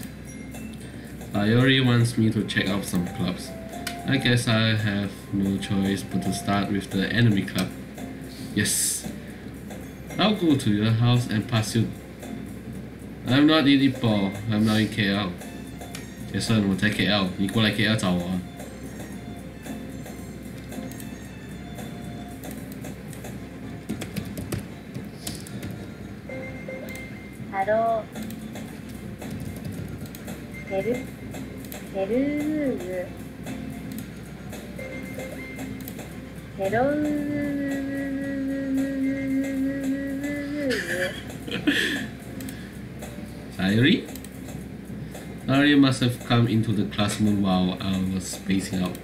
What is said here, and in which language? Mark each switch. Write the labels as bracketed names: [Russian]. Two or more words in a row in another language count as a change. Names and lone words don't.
[English] Sayori wants me to check out some clubs. I guess I have no choice but to start with the enemy club. Yes. I'll go to your house and pass you. I'm not in Ipoh. I'm not in KL. [Chinese] Jason, 我在 KL， 你过来 KL 找我啊。 [English] Hello。ペルーズ。ペロー Sayori? Sayori must have come into the classroom while I was spacing out.